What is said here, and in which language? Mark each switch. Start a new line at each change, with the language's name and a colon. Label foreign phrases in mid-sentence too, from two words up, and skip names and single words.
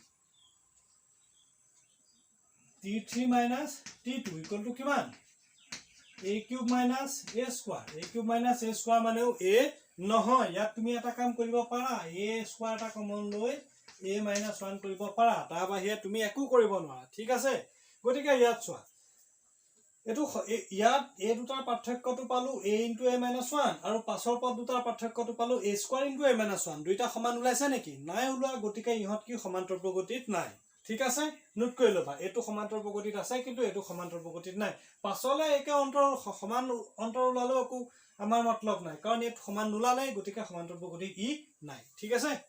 English: t3 minus t2 equal to কিমান a cube minus a square
Assamese: মানেও a নহয় ইয়াত তুমি এটা কাম কৰিব পাৰা
English: a square
Assamese: এটা কমন লৈ
English: a minus
Assamese: 1 কৰিব পাৰা তাৰ বাহিৰে তুমি একো কৰিব নোৱাৰা ঠিক আছে গতিকে ইয়াত চোৱা এটো ইয়াত a দুটাৰ পাৰ্থক্যটো পালো
English: a into a minus 1
Assamese: আৰু পাছৰ পদ দুটাৰ পাৰ্থক্যটো পালো
English: a square into a minus 1
Assamese: দুইটা সমান ওলাইছে নেকি নাই ওলোৱা গতিকে ইহত কি সমান্তৰাল প্ৰকৃতিত নাই ঠিক আছে নোট কৰি লবা এটো সমান্তৰাল প্ৰকৃতিত আছে কিন্তু এটো সমান্তৰাল প্ৰকৃতিত নাই পাছলে একে অন্তৰ সমান অন্তৰ ওলালো আকো আমাৰ মতলব নাই কাৰণ এটো সমান নোলালে গতিকে সমান্তৰাল প্ৰকৃতিত ই নাই ঠিক আছে